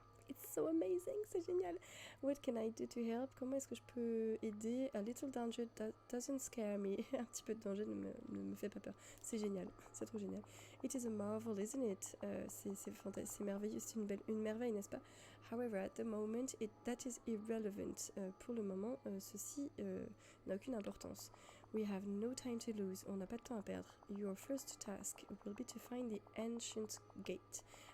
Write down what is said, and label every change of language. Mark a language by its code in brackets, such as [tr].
[en] It's so amazing, [fr] c'est génial. [en] What can I do to help? [fr] Comment est-ce que je peux aider? [en] A little danger doesn't scare me. [fr] Un petit peu de danger ne me fait pas peur. C'est génial, c'est trop génial. [en] It is a marvel, isn't it? [fr] C'est merveilleux, c'est une merveille, n'est-ce pas? [en] However, at the moment, that is irrelevant. [fr] Pour le moment, ceci n'a aucune importance. [en] We have no time to lose. [fr] On n'a pas de temps à perdre. [en] Your first task will be to find the ancient gate.